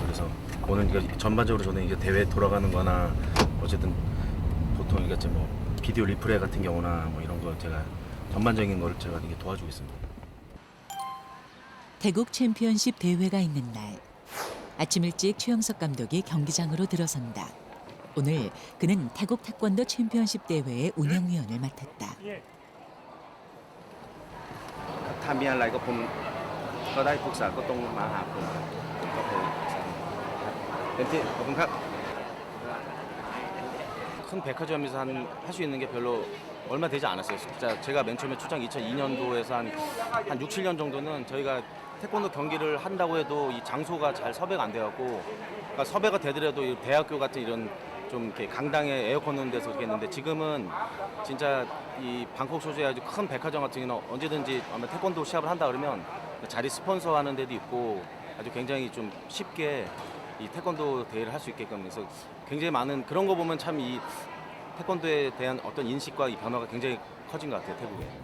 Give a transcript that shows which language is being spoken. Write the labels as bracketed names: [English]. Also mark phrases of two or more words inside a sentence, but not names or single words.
[Korean] 그래서 오늘 이제 전반적으로 저는 이제 대회 돌아가는-거나 어쨌든 보통 이게 뭐 비디오 리플레이 같은 경우나 뭐 이런 거 제가 전반적인 걸 제가 이게 도와주고 있습니다. 태국 챔피언십 대회가 있는 날 아침 일찍 최영석 감독이 경기장으로 들어선다. 오늘 그는 태국 태권도 챔피언십 대회의 운영위원을 맡았다. [Thai] ถ้ามีอะไรก็ผมก็ได้ปรึกษาก็ต้องมาหาผมก็ไปเต็มที่ขอบคุณครับ [Korean] 큰 백화점에서 할 수 있는 게 별로 얼마 되지 않았어요. 진짜 제가 맨 처음에 출장 2002년도에서 한 6, 7년 정도는 저희가 태권도 경기를 한다고 해도 이 장소가 잘 섭외가 안 돼갖고 그러니까 섭외가 되더라도 이 대학교 같은 이런 좀 이렇게 강당에 에어컨 넣는 데서 그렇게 했는데 지금은 진짜 이 방콕 소재의 아주 큰 백화점 같은 경우는 언제든지 아마 태권도 시합을 한다 그러면 자리 스폰서 하는 데도 있고 아주 굉장히 좀 쉽게 이 태권도 대회를 할 수 있게끔 그래서 굉장히 많은 그런 거 보면 참 이 태권도에 대한 어떤 인식과 이 변화가 굉장히 커진 것 같아요, 태국에.